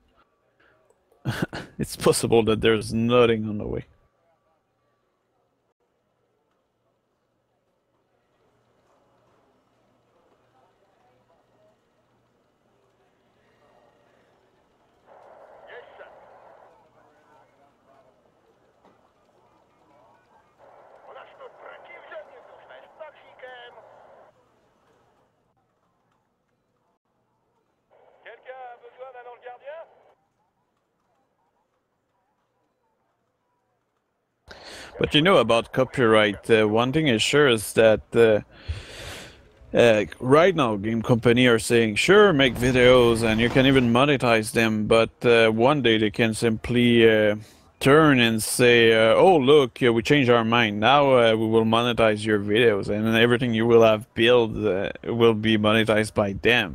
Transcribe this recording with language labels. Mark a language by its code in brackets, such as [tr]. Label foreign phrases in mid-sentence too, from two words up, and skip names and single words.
[en] It's possible that there's nothing on the way. [ru] Есть, сэр. У нас тут противник, знаешь, токсиком. [fr] Quelqu'un a besoin d'un ange gardien? [en] But you know about copyright, one thing is sure is that right now game company are saying, sure, make videos and you can even monetize them, but one day they can simply turn and say, oh look, we changed our mind, now we will monetize your videos, and then everything you will have built will be monetized by them.